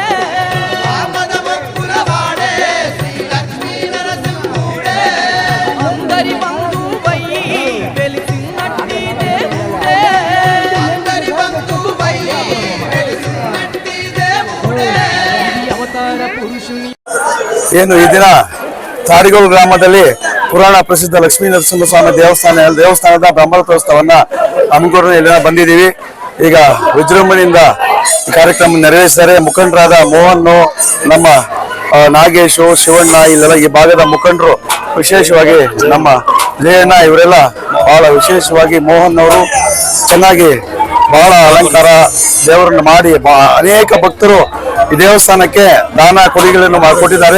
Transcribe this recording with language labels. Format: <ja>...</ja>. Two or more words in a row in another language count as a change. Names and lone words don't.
<te>ఆపద ముక్కుల వాడే శ్రీ లక్ష్మీ నరసింహుడే అందరి బంధువయ్యి వెలిసినట్టి దేవుడే అందరి బంధువై వెలిసినట్టి దేవుడే ఈ అవతార పురుషుని</te> <kn>ಏನು ಈ ದಿನ ತಾಡಿಗೋಳು ಗ್ರಾಮದಲ್ಲಿ ಪುರಾಣ ಪ್ರಸಿದ್ಧ ಲಕ್ಷ್ಮೀ ನರಸಿಂಹಸ್ವಾಮಿ ದೇವಸ್ಥಾನದ ಬ್ರಹ್ಮರಥೋತ್ಸವನ್ನ ಹಮ್ಮಿಕೊಂಡು ಇಲ್ಲಿ ಬಂದಿದ್ದೀವಿ. ಈಗ ವಿಜೃಂಭಣೆಯಿಂದ ಈ ಕಾರ್ಯಕ್ರಮ ನೆರವೇರಿಸಿದ್ದಾರೆ. ಮುಖಂಡರಾದ ಮೋಹನ್, ನಮ್ಮ ನಾಗೇಶು, ಶಿವಣ್ಣ, ಇಲ್ಲೆಲ್ಲ ಈ ಭಾಗದ ಮುಖಂಡರು, ವಿಶೇಷವಾಗಿ ನಮ್ಮ ಜಯಣ್ಣ, ಇವರೆಲ್ಲ ಬಹಳ ವಿಶೇಷವಾಗಿ ಮೋಹನ್ ಅವರು ಚೆನ್ನಾಗಿ ಬಹಳ ಅಲಂಕಾರ ದೇವರನ್ನು ಮಾಡಿ ಅನೇಕ ಭಕ್ತರು ಈ ದೇವಸ್ಥಾನಕ್ಕೆ ದಾನ ಕೊಡುಗೆಗಳನ್ನು ಕೊಟ್ಟಿದ್ದಾರೆ.</kn>